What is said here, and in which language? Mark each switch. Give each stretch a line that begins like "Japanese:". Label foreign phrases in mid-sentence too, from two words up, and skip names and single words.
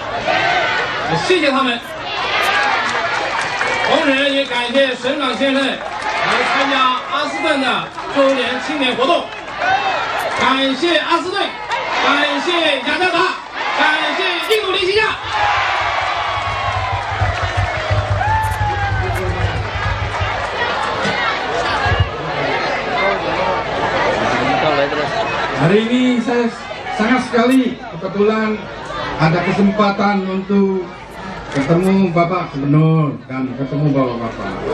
Chinese: 谢谢他们，同时也感谢省长先生来参加阿斯顿的周年庆典活动。感谢阿斯顿，感谢雅加达，感谢印度尼西亚。
Indonesian: Hari ini saya sangat sekali kebetulan ada kesempatan untuk ketemu Bapak Gubernur dan ketemu Bapak-Bapak.